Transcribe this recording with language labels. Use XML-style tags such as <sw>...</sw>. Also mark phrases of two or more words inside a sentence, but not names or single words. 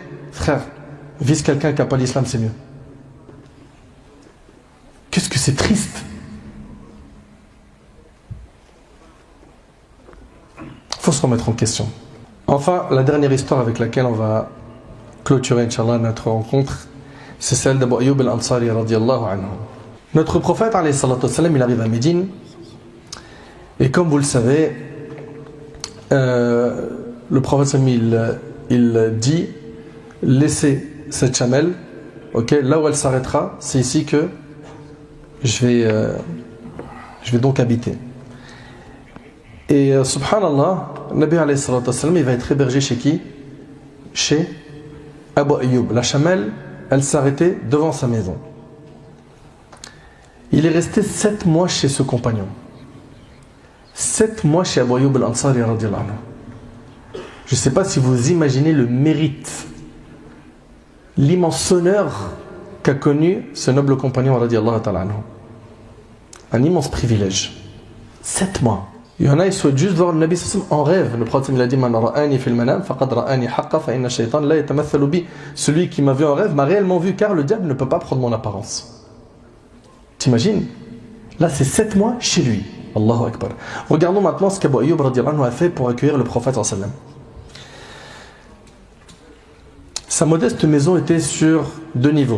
<fr>Frère, vise quelqu'un qui n'a pas l'islam, c'est mieux. Qu'est-ce que c'est triste. Faut se remettre en question. Enfin, la dernière histoire avec laquelle on va clôturer, Inch'Allah, notre rencontre, c'est celle d'Abu Ayyub al-Ansari</fr> <ar>رضي الله عنه.</ar> <fr>Notre prophète,</fr> <ar>عليه الصلاة والسلام,</ar> <fr>il arrive à Médine, et comme vous le savez, le prophète, il dit, laissez cette chamelle, okay, là où elle s'arrêtera, c'est ici que je vais donc habiter. Et subhanallah,</fr> <ar>النبي عليه الصلاة والسلام,</ar> <fr>il va être hébergé chez qui? Chez Abu Ayyub. La chamelle, elle s'arrêtait devant sa maison. Il est resté 7 mois chez ce compagnon. 7 mois chez Abu Ayyub al-Ansari</fr> <ar>رضي الله عنه.</ar> <fr>Je ne sais pas si vous imaginez le mérite, l'immense honneur qu'a connu ce noble compagnon</fr> <ar>رضي الله تعالى عنه.</ar> <fr>Un immense privilège. 7 mois. Il y en a, ils souhaitent juste voir le Nabi en rêve. Le prophète il a dit</fr> <ar>من رآني في المنام فقد رآني حقا فإن الشيطان لا يتمثل بي.</ar> <fr>Celui qui m'a vu en rêve m'a réellement vu, car le diable ne peut pas prendre mon apparence. T'imagines? Là c'est 7 mois chez lui.</fr> <ar>الله أكبر.</ar> <fr>Regardons maintenant ce qu'Abu Ayyub</fr> <ar>رضي الله عنه</ar> <fr>a fait pour accueillir le prophète</fr> <ar>صلى الله عليه وسلم.</ar> <fr>Sa modeste maison était sur 2 niveaux.</fr>